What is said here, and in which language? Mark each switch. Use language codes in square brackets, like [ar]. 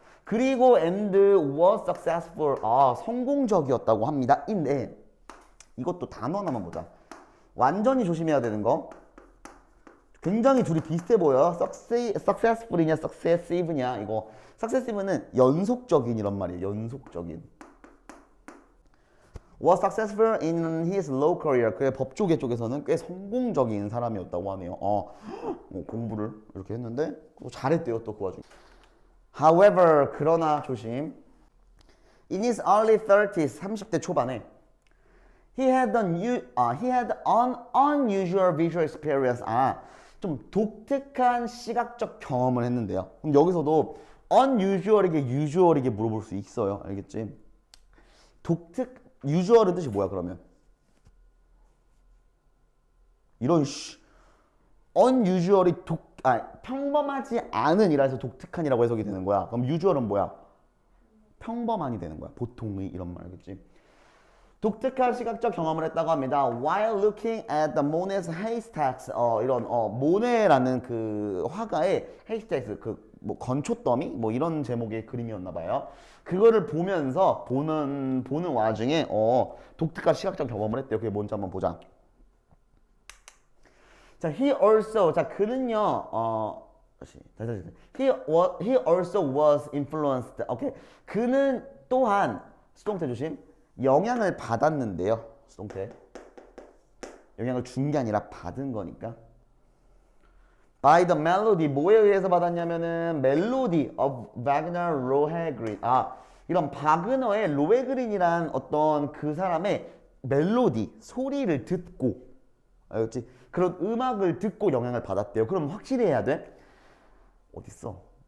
[ko] 그리고 [en] and was successful, [ko] 성공적이었다고 합니다. 인데 이것도 단어 하나만 보자. 완전히 조심해야 되는 거. 굉장히 둘이 비슷해 보여. successful이냐 successive냐. 이거 successive는 연속적인 이런 말이에요. 연속적인. [en] was successful in his law career. [ko] 그의 법조계 쪽에서는 꽤 성공적인 사람이었다고 하네요. 공부를 이렇게 했는데 잘했대요. 또 그 와중에. [en] However, [ko] 그러나 조심. [en] In his early 30s, [ko] 30대 초반에 [en] he had an unusual visual experience. [ko] 좀 독특한 시각적 경험을 했는데요. 그럼 여기서도 unusual이게 usual이게 물어볼 수 있어요. 알겠지? usual은 뜻이 뭐야 그러면? 이런 unusual이 평범하지 않은 이라서 독특한이라고 해석이 되는 거야. 그럼 usual은 뭐야? 평범한이 되는 거야. 보통의 이런 말 알겠지? 독특한 시각적 경험을 했다고 합니다. [en] While looking at the Monet's haystacks, [ko] 모네라는 그 화가의 haystacks, 뭐 건초더미 뭐 이런 제목의 그림이었나 봐요. 그거를 보면서 보는 와중에 독특한 시각적 경험을 했대요. 그게 뭔지 한번 보자. 자, 그는요, [en] he also was influenced. [ko] 오케이. 그는 또한, 수동태 조심, 영향을 받았는데요. 수동태. 영향을 준 게 아니라 받은 거니까. [en] By the melody, [ko] 뭐에 의해서 받았냐면은, [en] melody of Wagner Lohengrin. [ko] 이런 바그너의 로헤그린이란 어떤 그 사람의 멜로디, 소리를 듣고, 알겠지? 그런 음악을 듣고 영향을 받았대요. 그럼 확실히 해야 돼? 어딨어?